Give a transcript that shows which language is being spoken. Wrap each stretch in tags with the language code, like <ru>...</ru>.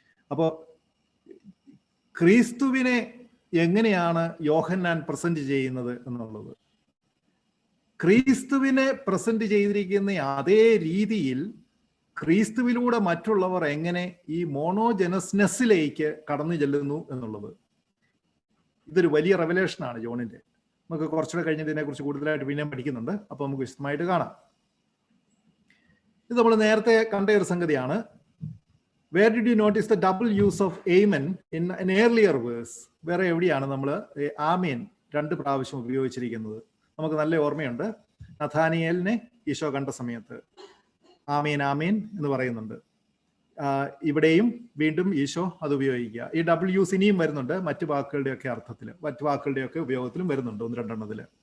<ml>അപ്പോൾ ക്രിസ്തുവിനെ എങ്ങനെയാണ് യോഹന്നാൻ പ്രസന്റ് ചെയ്യുന്നത് എന്നുള്ളത്, ക്രിസ്തുവിനെ പ്രസന്റ് ചെയ്തിരിക്കുന്ന അതേ രീതിയിൽ ക്രിസ്തുവിലൂടെ മറ്റുള്ളവർ എങ്ങനെ ഈ മോണോജനസ്നെസ്സിലേക്ക് കടന്നു ചെല്ലുന്നു എന്നുള്ളത്, ഇതൊരു വലിയ റെവലേഷനാണ് ജോണിന്റെ. നമുക്ക് കുറച്ചുകൂടെ കഴിഞ്ഞതിനെ കുറിച്ച് കൂടുതലായിട്ട് പിന്നെയും പഠിക്കുന്നുണ്ട്. അപ്പോൾ നമുക്ക് വിശദമായിട്ട് കാണാം. ഇത് നമ്മൾ നേരത്തെ കണ്ട ഒരു സംഗതിയാണ്.</ml> <en>Where did you notice the double use of amen in an earlier verse?</en> <ml>വേറെ എവിടെയാണ് നമ്മൾ ആമേൻ 2 പ്രാവശ്യം ഉപയോഗിച്ചിരിക്കുന്നത്? നമുക്ക് നല്ല ഓർമ്മയുണ്ട്. നഥാനിയേലിനെ ഈശോ കണ്ട സമയത്ത് ആമേൻ ആമേൻ എന്ന് പറയുന്നുണ്ട്. ഇവിടെയും വീണ്ടും ഈശോ അത് ഉപയോഗിക്കുക. ഈ ഡബിൾ യൂസ് ഇനിയും വരുന്നുണ്ട് മറ്റു വാക്കുകളുടെയൊക്കെ അർത്ഥത്തിൽ, മറ്റു വാക്കുകളുടെയൊക്കെ ഉപയോഗത്തിലും വരുന്നുണ്ട് 1-2 എണ്ണത്തിൽ.</ml>